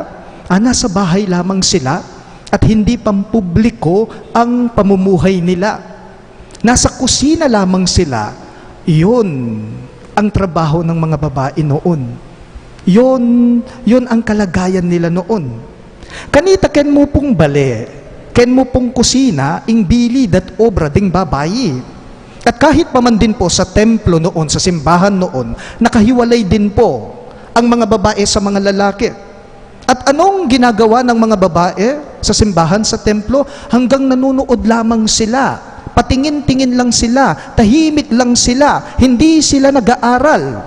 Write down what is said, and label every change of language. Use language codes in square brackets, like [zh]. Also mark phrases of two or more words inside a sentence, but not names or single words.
[tl] Nasa bahay lamang sila at hindi pampubliko ang pamumuhay nila. Nasa kusina lamang sila. Iyon ang trabaho ng mga babae noon. Yun ang kalagayan nila noon. [pam] Kanita ken mo pong bale, ken mo pong kusina, ing bilid at obra ding babayi. [tl] At kahit pa man din po sa templo noon, sa simbahan noon, nakahiwalay din po ang mga babae sa mga lalaki. At anong ginagawa ng mga babae sa simbahan, sa templo? Hanggang nanunood lamang sila. Patingin-tingin lang sila. Tahimik lang sila. Hindi sila nag-aaral.